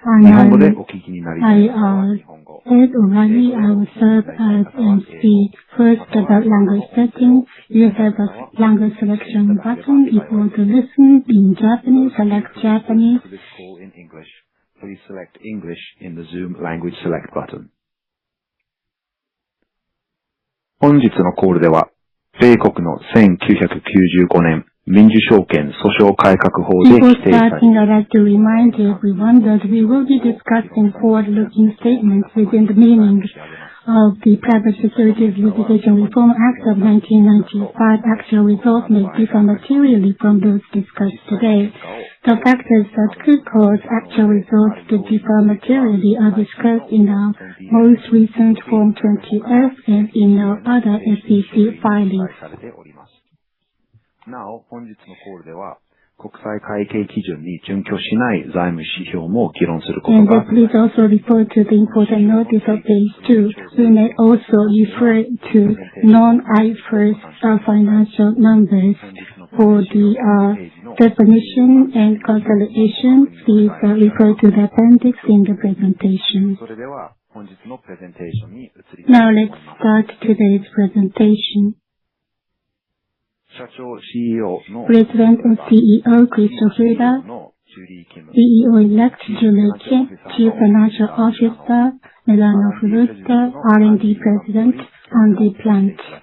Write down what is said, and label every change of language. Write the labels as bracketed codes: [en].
[ja] 日本語でお聞きになりたい方は日本語。 [en] Ed O'Reilly, I will serve as MC. First, about language setting. You have a language selection button. If you want to listen in Japanese, select Japanese. For this call in English, please select English in the Zoom language select button. [ja] 本日のコールでは、米国の1995年民事証券訴訟改革法で規定されている。 [en] Before starting, I'd like to remind everyone that we will be discussing forward-looking statements within the meaning of the Private Securities Litigation Reform Act of 1995. Actual results may differ materially from those discussed today. The factors that could cause actual results to differ materially are discussed in our most recent Form 20F and in our other SEC filings. [ja] なお、本日のコールでは、国際会計基準に準拠しない財務指標も議論することが。 [en] And please also refer to the important notice of page 2. We may also refer to non-IFRS financial numbers for the definition and consolidation. Please refer to the appendix in the presentation. [ja] それでは、本日のプレゼンテーションに移りたいと思います。 [en] Now let's start today's presentation. [ja] 社長 CEO の [en] President and CEO Christopher, CEO-elect Julie Kim, Chief Financial Officer Milano Furuta, R&D President, Andy Plant.